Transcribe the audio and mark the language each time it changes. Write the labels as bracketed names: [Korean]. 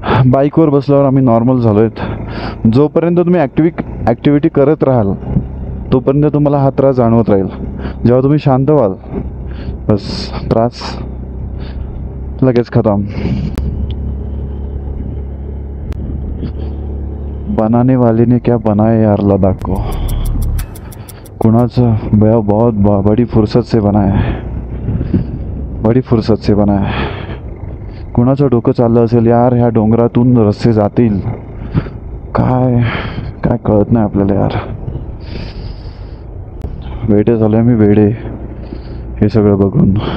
[Marathi] बाईकवर बसल्यावर आम्ही नॉर्मल झालोय. जोपर्यंत तुम्ही ॲक्टिव्हिटी करत राहाल तोपर्यंत तुम्हाला हा त्रास जाणवत राहील. जेव्हा तुम्ही शांत व्हाल बस त्रास लगेच खतम. [Hindi] बनाने वाले ने क्या बनाया यार लद्दाख को. कुणाचं बहुत बड़ी फुर्सत से बनाया है. बड़ी फुर्सत से बनाया है. [Marathi] कुणाचं डोकं चाललं असेल यार ह्या डोंगरातून रस्ते जातील. काय कळत नाही आपल्याला यार. वेडे झालोय मी, वेडे हे सगळं बघून.